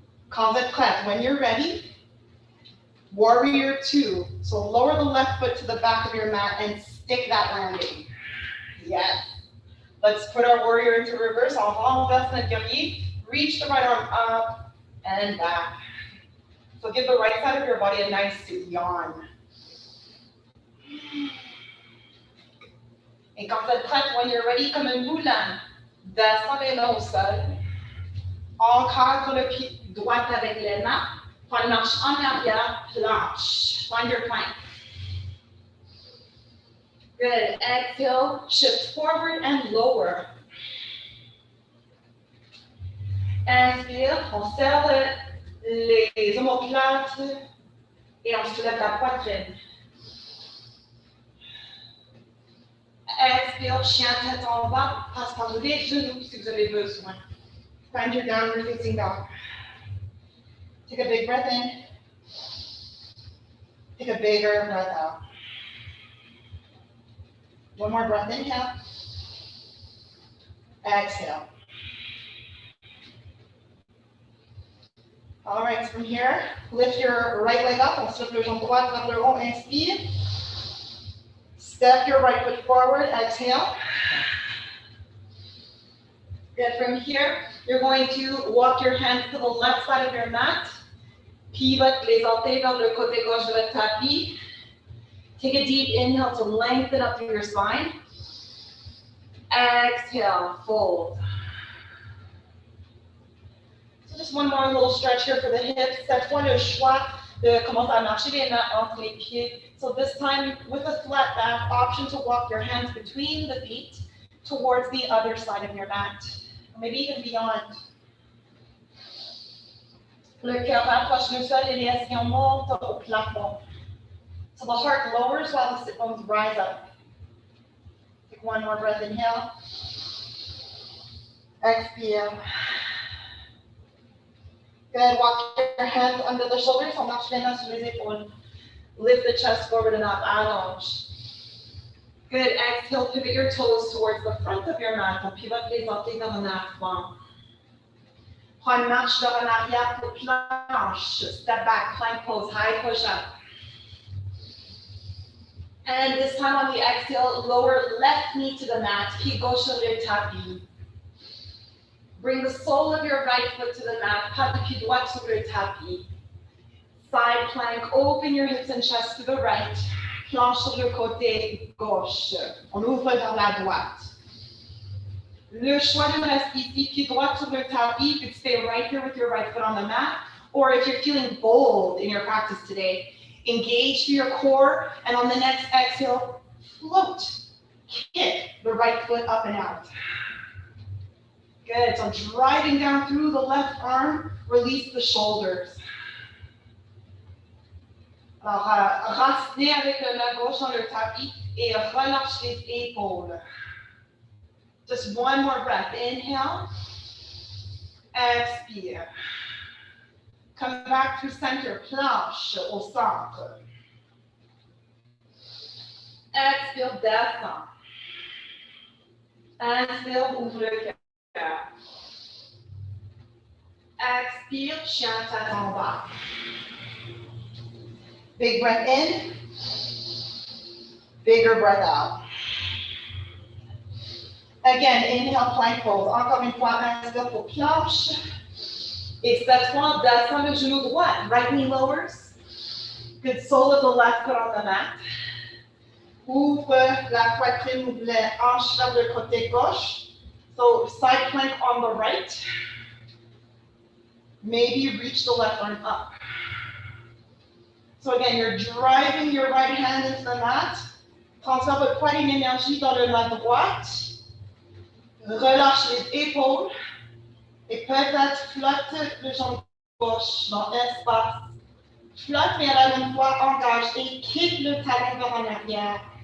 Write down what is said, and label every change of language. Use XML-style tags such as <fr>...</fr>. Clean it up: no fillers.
<fr>Quand vous êtes prête,</fr> <en>when you're ready, warrior two. So lower the left foot to the back of your mat and stick that landing. Yes. Let's put our warrior into reverse.</en> <fr>On renverse notre guerrier.</fr> <en>Reach the right arm up and back. So give the right side of your body a nice yawn. Et quand vous êtes prête, when you're ready, comme un moulin, descends les mains au sol.</en> <fr>Encadre le pied droit avec les mains. Prends une marche en arrière, planche.</fr> <en>Find your plank. Good. Exhale, shift forward and lower.</en> <fr>Inspire, on serre les omoplates et on soulève la poitrine. Expire, chien tête en bas, passe par les genoux si vous avez besoin.</fr> <en>Find your downward facing dog. Take a big breath in. Take a bigger breath out. One more breath, inhale. Exhale. All right, from here, lift your right leg up.</en> <fr>On se lève le jambe droite vers le haut.</fr> <en>Inspire. Step your right foot forward. Exhale. Good. From here, you're going to walk your hands to the left side of your mat.</en> <fr>Pivot les orteils vers le côté gauche de votre tapis.</fr> <en>Take a deep inhale to lengthen up through your spine. Exhale, fold. So just one more little stretch here for the hips.</en> <fr>Cette fois, le choix de commencer à marcher les mains entre les pieds.</fr> <en>So this time, with a flat back, option to walk your hands between the feet towards the other side of your mat. Or maybe even beyond.</en> <fr>Le cœur rapproche le sol et les esquins montent au plafond.</fr> <en>So the heart lowers while the sit bones rise up. Take one more breath, inhale. Exhale. Good, walk your hands under the shoulders,</en> <fr>on marche les mains sur les épaules.</fr> <en>Lift the chest forward and up, allonge. Good, exhale, pivot your toes towards the front of your mat.</en> <fr>On pivote les orteils vers un avant. Prends une marche vers en arrière pour planche.</fr> <en>Step back, plank pose, high push up. And this time on the exhale, lower left knee to the mat,</en> <fr>pied gauche sur le tapis.</fr> <en>Bring the sole of your right foot to the mat,</en> <fr>pas de pied droit sur le tapis.</fr> <en>Side plank, open your hips and chest to the right.</en> <fr>Planche sur le côté gauche. On ouvre vers la droite. Le choix de rester ici, pied droit sur le tapis.</fr> <en>You could stay right here with your right foot on the mat. Or if you're feeling bold in your practice today, engage through your core, and on the next exhale, float. Kick the right foot up and out. Good, so driving down through the left arm, release the shoulders.</en> <fr>Alors, racinez avec la main gauche dans le tapis et relâche les épaules.</fr> <en>Just one more breath. Inhale. Expire. Come back to center,</en> <fr>planche au centre. Expire, descend. Inspire, ouvre le cœur. Expire, chien tête en bas.</fr> <en>Big breath in. Bigger breath out. Again, inhale, plank pose.</en> <fr>Encore une fois, inspire pour planche. Et cette fois, descend le genou droit.</fr> <en>Right knee lowers. Good, sole of the left foot on the mat.</en> <fr>Ouvre la poitrine, ouvre les hanches vers le côté gauche.</fr> <en>So side plank on the right. Maybe reach the left arm up. So again, you're driving your right hand into the mat.</en> <fr>Transfère votre poids d'énergie dans le main droite. Relâche les épaules. Et peut-être flotte le jambe gauche dans l'espace. Flotte, mais à la même fois, engage et kick le talon vers en arrière.</fr>